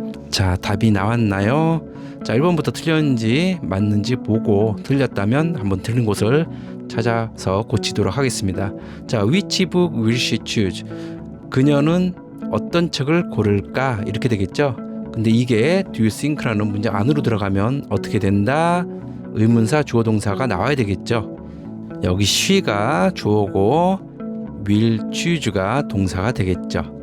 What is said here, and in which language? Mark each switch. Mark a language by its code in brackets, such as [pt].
[ko] 자, 답이 나왔나요? 자, 1번부터 틀렸는지 맞는지 보고 틀렸다면 한번 틀린 곳을 찾아서 고치도록 하겠습니다. [en] 자, which book will she choose? [ko] 그녀는 어떤 책을 고를까? 이렇게 되겠죠. 근데 이게 [en] do you think [ko] 라는 문장 안으로 들어가면 어떻게 된다? 의문사 주어 동사가 나와야 되겠죠. 여기 she가 주어고 will choose가 동사가 되겠죠.